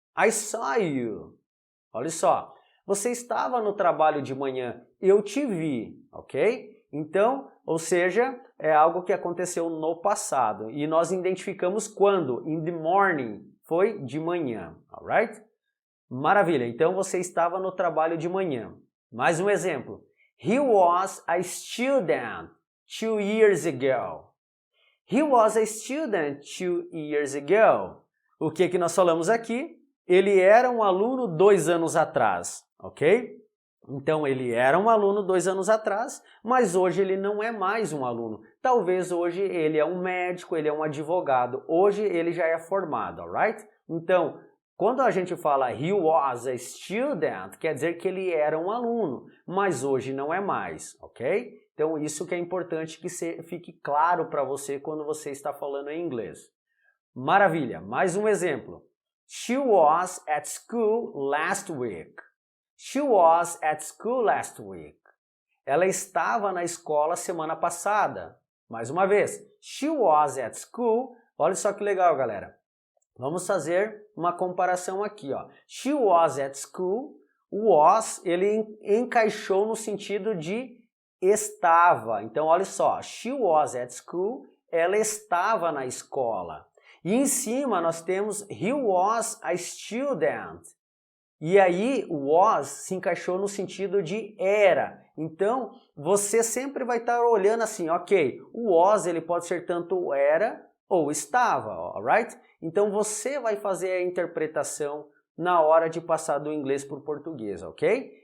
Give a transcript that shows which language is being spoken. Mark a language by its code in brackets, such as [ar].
[en] I saw you. [pt] Olha só, você estava no trabalho de manhã, eu te vi, ok? Então, ou seja, é algo que aconteceu no passado e nós identificamos quando, [en] in the morning, [pt] foi de manhã, alright? Maravilha, então você estava no trabalho de manhã. Mais um exemplo, [en] he was a student 2 years ago. He was a student 2 years ago. [pt] O que nós falamos aqui? Ele era um aluno 2 anos atrás, ok? Então, ele era um aluno 2 anos atrás, mas hoje ele não é mais um aluno. Talvez hoje ele é um médico, ele é um advogado. Hoje ele já é formado, alright? Então, quando a gente fala [en] he was a student, [pt] quer dizer que ele era um aluno, mas hoje não é mais, ok? Então, isso que é importante que fique claro para você quando você está falando em inglês. Maravilha, mais um exemplo. [en] She was at school last week. She was at school last week. [pt] Ela estava na escola semana passada. Mais uma vez, [en] she was at school. [pt] Olha só que legal, galera. Vamos fazer uma comparação aqui, ó. [en] She was at school. [pt] O was, ele encaixou no sentido de estava. Então, olha só. [en] She was at school. [pt] Ela estava na escola. E em cima nós temos [en] he was a student. [pt] E aí o was se encaixou no sentido de era. Então você sempre vai estar olhando assim, ok, o was ele pode ser tanto era ou estava, alright? Então você vai fazer a interpretação na hora de passar do inglês para o português, ok?